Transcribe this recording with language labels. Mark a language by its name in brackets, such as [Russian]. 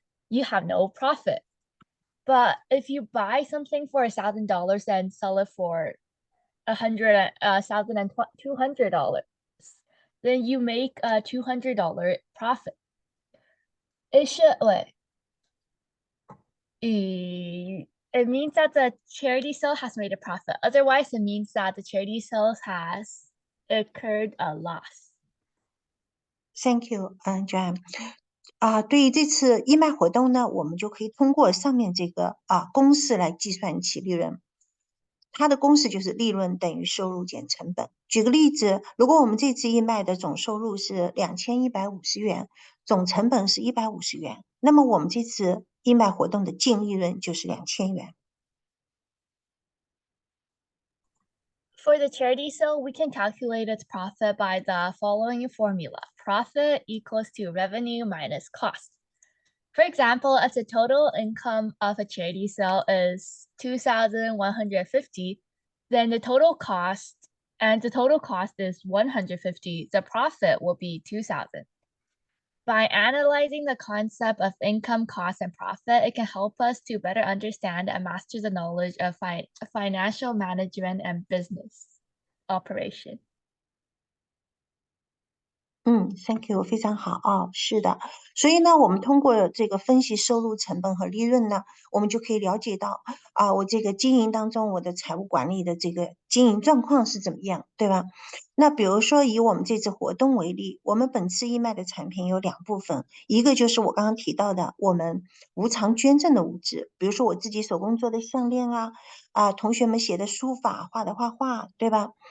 [English] you have no profit. But if you buy something for $1,000 and sell it for $1,200, then you make a $200 profit. It should it means that the charity sale has made a profit. Otherwise, it means that the charity sales has incurred a loss. Thank you, Joanne。 [Chinese] 对于这次义卖活动呢，我们就可以通过上面这个公式来计算其利润。它的公式就是利润等于收入减成本。举个例子，如果我们这次义卖的总收入是2150元，总成本是150元，那么我们这次义卖活动的净利润就是2000元。 [English] For the charity sale, we can calculate its profit by the following formula. Profit equals to revenue minus cost. For example, if the total income of a charity sale is $2,150, then the total cost is $150, the profit will be $2,000. By analyzing the concept of income, cost, and profit, it can help us to better understand and master the knowledge of financial management and business operation. Thank you， [Chinese] 非常好是的，所以呢，我们通过这个分析收入、成本和利润呢，我们就可以了解到我这个经营当中我的财务管理的这个经营状况是怎么样，对吧？那比如说以我们这次活动为例，我们本次义卖的产品有2部分，一个就是我刚刚提到的我们无偿捐赠的物质，比如说我自己手工做的项链同学们写的书法、画的画画，对吧？